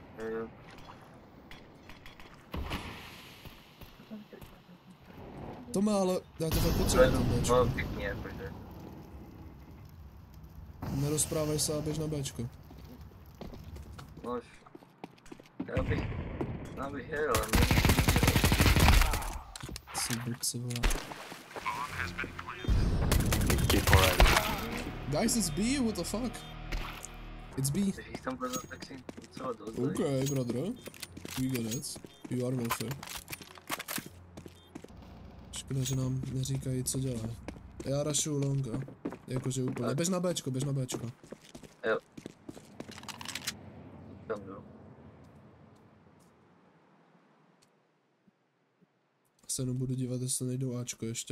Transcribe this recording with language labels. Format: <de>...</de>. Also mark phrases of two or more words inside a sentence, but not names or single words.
<cs>Tome, ale já to fakt potřebuji na Bčku. No, pěkně, protože... Nerozprávej se a běž na Bčko. Nož. Já bych jel, ale Jsi blbci, vole. B4</cs> <en>Guys, it's B, what the fuck? It's B.</en> <cs>když jich tam bude tak si docela dost.</cs> <en>Okay, brother. We get it. You are welfare.</en> <cs>Škoda, že nám neříkají, co dělá. Já rushuju longa. Jakože úplně. Běž na Bčko, běž na Bčko. Jo. Tam jdu. Se jenom budu dívat, jestli nejdou Ačko ještě.</cs>